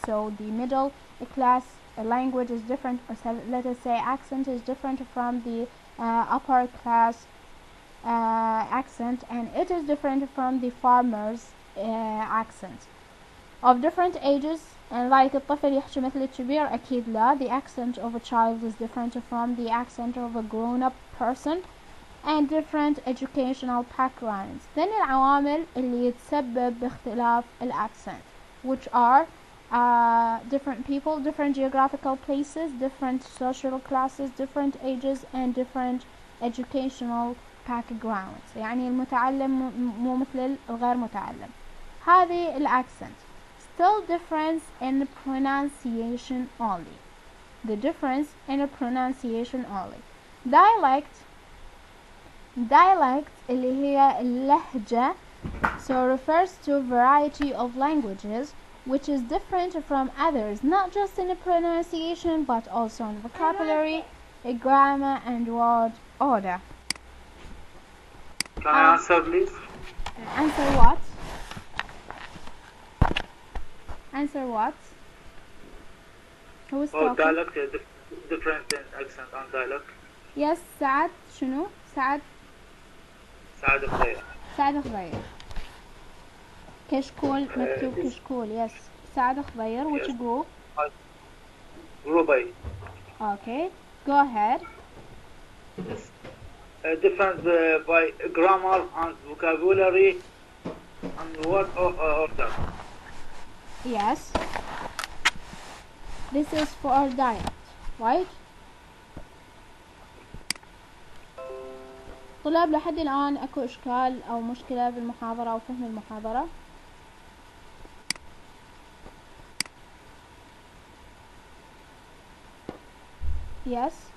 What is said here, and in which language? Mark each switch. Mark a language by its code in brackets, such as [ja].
[en] So the middle class language is different, or let us say accent is different from the upper class accent, and it is different from the farmers accent. Of different ages, and like [ar] الطفل يحكي مثل الكبير أكيد لا. [en] The accent of a child is different from the accent of a grown-up person, and different educational backgrounds. Then [ar] العوامل اللي يتسبب باختلاف الأكسنت, [en] which are different people, different geographical places, different social classes, different ages, and different educational backgrounds. [ar] يعني المتعلم مو مثل الغير متعلم. هذه الأكسنت. [en] Still difference in pronunciation only. The difference in pronunciation only. Dialect [ar] اللي هي اللهجة, [en] so refers to variety of languages which is different from others, not just in pronunciation but also in vocabulary, grammar, and word order. Can I answer, please? Answer what? Answer what? Who is talking? Dialect is different in accent and dialect. Yes, سعد [ar] شنو؟ [en] سعد [ar] خير. [en] سعد خضير. [ar] كشكول مكتوب كشكول. [en] Yes. سعد خضير. Which group? Group A. Okay. Go ahead. Yes. Different by grammar and vocabulary and word order. Yes. This is for dialect, right? [ar] طلاب لحد الآن أكو إشكال أو مشكلة بالمحاضرة أو فهم المحاضرة؟ [en] Yes.